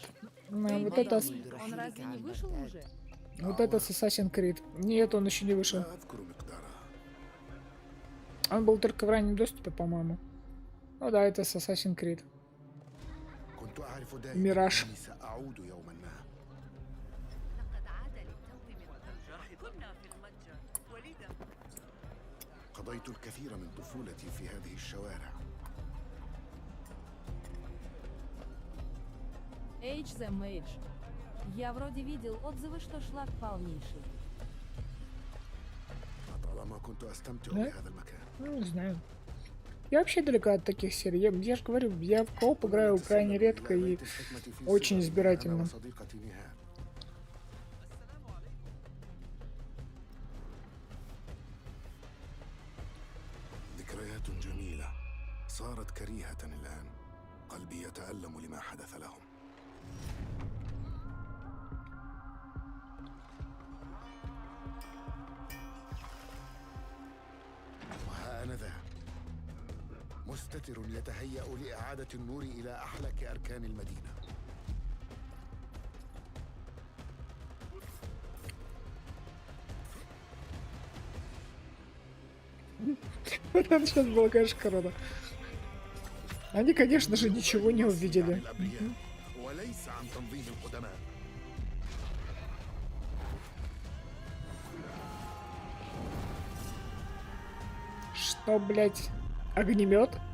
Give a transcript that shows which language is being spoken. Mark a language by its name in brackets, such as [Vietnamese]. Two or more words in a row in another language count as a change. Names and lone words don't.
[Russian] Ну, вот это... Он разве не вышел уже? Вот это с Assassin's Creed. Нет, он еще не вышел. Он был только в раннем доступе, по-моему. Ну да, это с Assassin's Creed. Мираж. [Arabic] قضيت الكثير من طفولتي في هذه الشوارع. [English] Age the Mage. [Russian] Я вроде видел отзывы, что шлак полнейший. [Arabic] طالما كنت أستمتع بهذا المكان. [Russian] Ну, не знаю. Я вообще далеко от таких серий. Я же говорю, я в кооп играю крайне редко и очень избирательно. [Arabic] ذكريات جميلة صارت كريهة الآن. قلبي يتألم لما حدث لهم. وها أنا ذا مستتر يتهيأ لإعادة النور إلى أحلك أركان المدينة. [Russian] Это сейчас было, конечно, круто. Они, конечно же, ничего не увидели. Что, блять, огнемет?